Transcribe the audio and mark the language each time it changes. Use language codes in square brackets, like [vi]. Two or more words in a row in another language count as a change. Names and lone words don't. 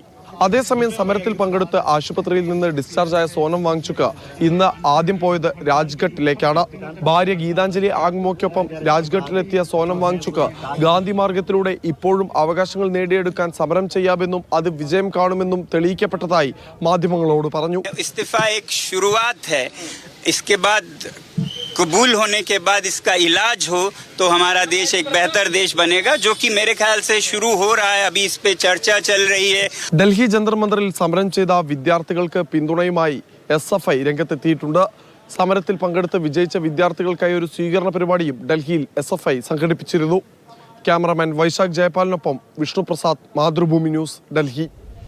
[ml] അതേസമയം സമരത്തിൽ പങ്കെടുത്ത് ആശുപത്രിയിൽ നിന്ന് ഡിസ്ചാർജായ സോനം വാങ്ചുക്ക് ഇന്ന് ആദ്യം പോയത് രാജ്ഘട്ടിലേക്കാണ്. ഭാര്യ ഗീതാഞ്ജലി ആഗ്മോയ്ക്കൊപ്പം രാജ്ഘട്ടിലെത്തിയ സോനം വാങ്ചുക്ക് ഗാന്ധി മാർഗത്തിലൂടെ ഇപ്പോഴും അവകാശങ്ങൾ നേടിയെടുക്കാൻ സമരം ചെയ്യാമെന്നും അത് വിജയം കാണുമെന്നും തെളിയിക്കപ്പെട്ടതായി മാധ്യമങ്ങളോട് പറഞ്ഞു. [hi] कबूल होने के बाद इसका इलाज हो तो हमारा देश एक बेहतर देश बनेगा, जो कि मेरे ख्याल से शुरू हो रहा है. अभी इस पे चर्चा चल रही है. [ml] ഡൽഹി ജന്തർ മന്ദിറിൽ സമരം ചെയ്ത വിദ്യാർത്ഥികൾക്ക് പിന്തുണയുമായി SFI രംഗത്തെത്തിയിട്ടുണ്ട്. സമരത്തിൽ പങ്കെടുത്ത് വിജയിച്ച വിദ്യാർത്ഥികൾക്കായി ഒരു സ്വീകരണ പരിപാടിയും ഡൽഹിയിൽ SFI സംഘടിപ്പിച്ചിരുന്നു. ക്യാമറാമാൻ വൈശാഖ് ജയപാലിനൊപ്പം വിഷ്ണു പ്രസാദ്, മാതൃഭൂമി ന്യൂസ്, ഡൽഹി.